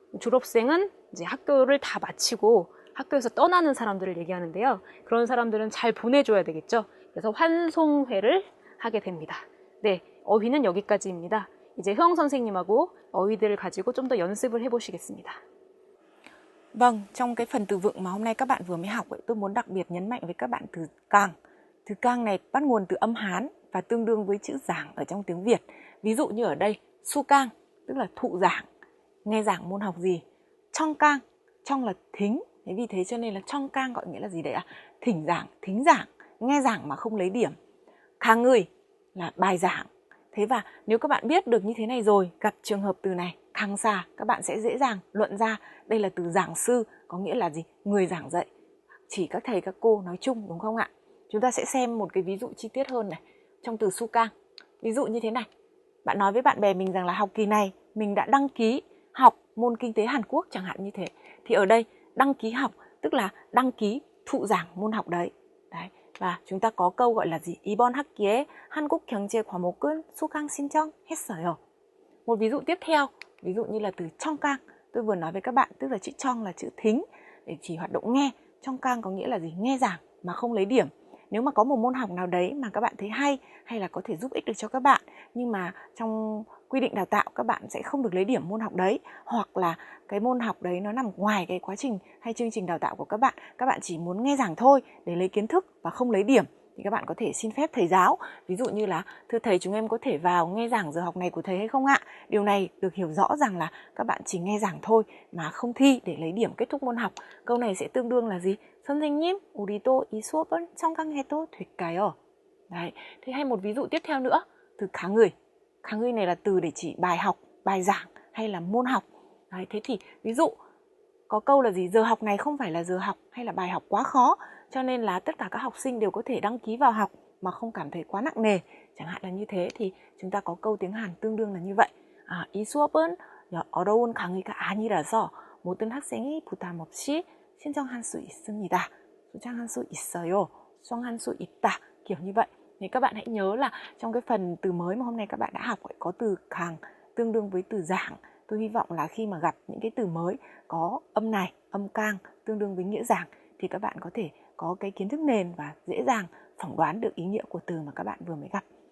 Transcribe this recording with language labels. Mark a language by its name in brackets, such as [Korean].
[Korean] 졸업생은 이제 학교를 다 마치고 학교에서 떠나는 사람들을 얘기하는데요. 그런 사람들은 잘 보내줘야 되겠죠. 그래서 환송회를 하게 됩니다. 네, 어휘는 여기까지입니다. 이제 효영 선생님하고 어휘들을 가지고 좀 더 연습을 해보시겠습니다. [Vietnamese] Vâng, trong cái phần từ vựng mà hôm nay các bạn vừa mới học ấy, tôi muốn đặc biệt nhấn mạnh với các bạn từ càng. Từ càng này bắt nguồn từ âm Hán và tương đương với chữ giảng ở trong tiếng Việt. Ví dụ như ở đây, su cang, tức là thụ giảng, nghe giảng môn học gì. Trong cang, trong là thính, thế vì thế cho nên là trong cang gọi nghĩa là gì đấy ạ? Thỉnh giảng, thính giảng, nghe giảng mà không lấy điểm. Khá người là bài giảng. Thế và nếu các bạn biết được như thế này rồi, gặp trường hợp từ này, khang xa, các bạn sẽ dễ dàng luận ra đây là từ giảng sư, có nghĩa là gì? Người giảng dạy. Chỉ các thầy các cô nói chung, đúng không ạ? Chúng ta sẽ xem một cái ví dụ chi tiết hơn này. Trong từ su cang, ví dụ như thế này. Bạn nói với bạn bè mình rằng là học kỳ này mình đã đăng ký học môn kinh tế Hàn Quốc chẳng hạn như thế. Thì ở đây đăng ký học tức là đăng ký thụ giảng môn học đấy. Đấy. Và chúng ta có câu gọi là gì? [Korean] 이번 학기에 한국 경제 과목은 수강 신청했어요. [Vietnamese] Một ví dụ tiếp theo, ví dụ như là từ trong cang. Tôi vừa nói với các bạn, tức là chữ trong là chữ thính để chỉ hoạt động nghe. Trong cang có nghĩa là gì? Nghe giảng mà không lấy điểm. Nếu mà có một môn học nào đấy mà các bạn thấy hay là có thể giúp ích được cho các bạn, nhưng mà trong quy định đào tạo các bạn sẽ không được lấy điểm môn học đấy, hoặc là cái môn học đấy nó nằm ngoài cái quá trình hay chương trình đào tạo của các bạn chỉ muốn nghe giảng thôi để lấy kiến thức và không lấy điểm, thì các bạn có thể xin phép thầy giáo. Ví dụ như là, thưa thầy, chúng em có thể vào nghe giảng giờ học này của thầy hay không ạ? Điều này được hiểu rõ rằng là các bạn chỉ nghe giảng thôi mà không thi để lấy điểm kết thúc môn học. Câu này sẽ tương đương là gì? [Korean] 선생님, 우리도 이 수업을 청강해도 될까요? [Vietnamese] Đấy. Thế hay một ví dụ tiếp theo nữa, từ khá người. Khá người này là từ để chỉ bài học, bài giảng hay là môn học. Đấy. Thế thì ví dụ có câu là gì? Giờ học này không phải là giờ học hay là bài học quá khó, cho nên là tất cả các học sinh đều có thể đăng ký vào học mà không cảm thấy quá nặng nề. Chẳng hạn là như thế thì chúng ta có câu tiếng Hàn tương đương là như vậy. [Korean] 이 수업은 어려운 강의가 아니라서 모든 학생이 부담 없이 신청할 수 있습니다. 신청할 수 있어요. 신청할 수 있다. [Vietnamese] Kiểu như vậy. Thì các bạn hãy nhớ là trong cái phần từ mới mà hôm nay các bạn đã học có từ càng tương đương với từ giảng. Tôi hy vọng là khi mà gặp những cái từ mới có âm này, âm cang tương đương với nghĩa giảng thì các bạn có thể có cái kiến thức nền và dễ dàng phỏng đoán được ý nghĩa của từ mà các bạn vừa mới gặp.